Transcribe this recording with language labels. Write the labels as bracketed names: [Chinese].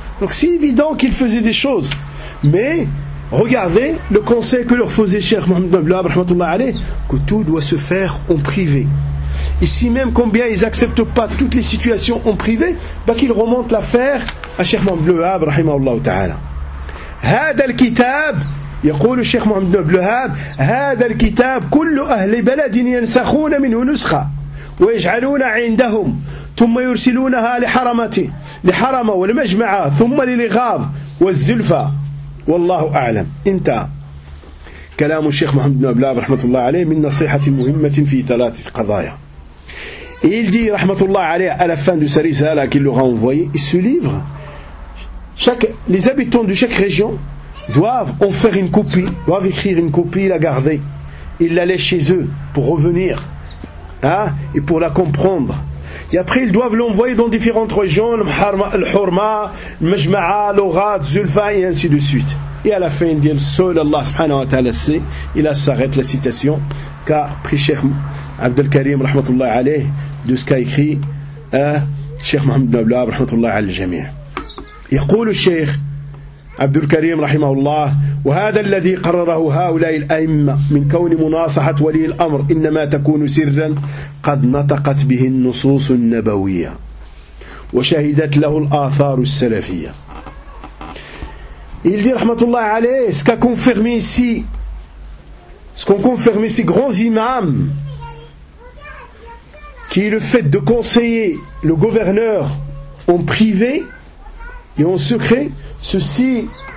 [French] Donc c'est évident qu'ils faisaient des choses. Mais regardez le conseil que leur faisait Cheikh Mohammed Ibn Abdelhab, rahmatullah alayh, que tout doit se faire en privé. Ici même, combien ils n'acceptent pas toutes les situations en privé, bah, qu'ils remontent l'affaire à Cheikh Mohammed Ibn Abdelhab, rahimahullah ta'ala. [Arabic] Hada al-kitab. يقول الشيخ محمد بن عبد الوهاب هذا الكتاب كل أهل بلد ينسخون منه نسخة ويجعلون عندهم ثم يرسلونها لحرمة والمجمعة ثم للغاظ والزلفة والله أعلم. انت كلام الشيخ محمد بن عبد الوهاب رحمة الله عليه من نصيحة مهمة في ثلاث قضايا. [French] Il dit [Arabic] رحمة الله عليه [French] à la fin de sa risale qu'il leur a envoyé, et ce livre, les habitants de chaque région doivent en faire une copie, doivent écrire une copie, la garder. Ils la laissent chez eux pour revenir, hein, et pour la comprendre. Et après, ils doivent l'envoyer dans différentes régions, l'Hurma, l'Majma'a, l'Orat, Zulfa, et ainsi de suite. Et à la fin, ils disent, seul Allah subhanahu wa ta'ala sait, et là s'arrête la citation, qu'a pris Cheikh Abdel Karim, rahmatullah alayh, de ce qu'a écrit Cheikh Mohammed Nablab, rahmatullah alayh, jamia. [Arabic] يقول الشيخ عبد الكريم رحمه الله وهذا الذي قرره هؤلاء الأئمة من كون مناصحة ولي الأمر إنما تكون سرا قد نطقت به النصوص النبوية وشهدت له الآثار السلفية. [French] Il dit [Arabic] رحمه الله عليه [French] ce qu'a confirmé ici, ce qu'ont confirmé ces grands imams, qui est le fait de conseiller le gouverneur en privé et en secret, ceci